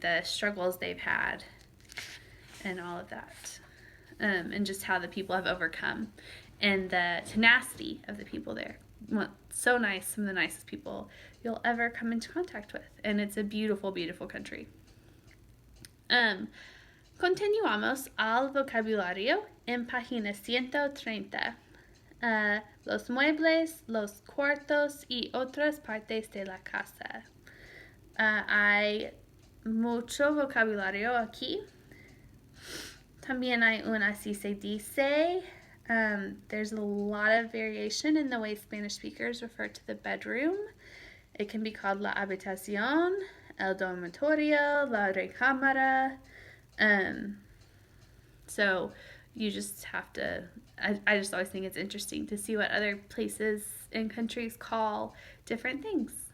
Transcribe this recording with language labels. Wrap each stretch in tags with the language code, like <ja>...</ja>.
<en>The struggles they've had and all of that. And just how the people have overcome. And the tenacity of the people there. Well, so nice. Some of the nicest people you'll ever come into contact with. And it's a beautiful, beautiful country.</en> <es>Continuamos al vocabulario en página 130. Los muebles, los cuartos y otras partes de la casa. Hay mucho vocabulario aquí. También hay un así se dice.</es> <en>There's a lot of variation in the way Spanish speakers refer to the bedroom. It can be called la habitación, el dormitorio, la recámara. So you just have to, I just always think it's interesting to see what other places and countries call different things.</en>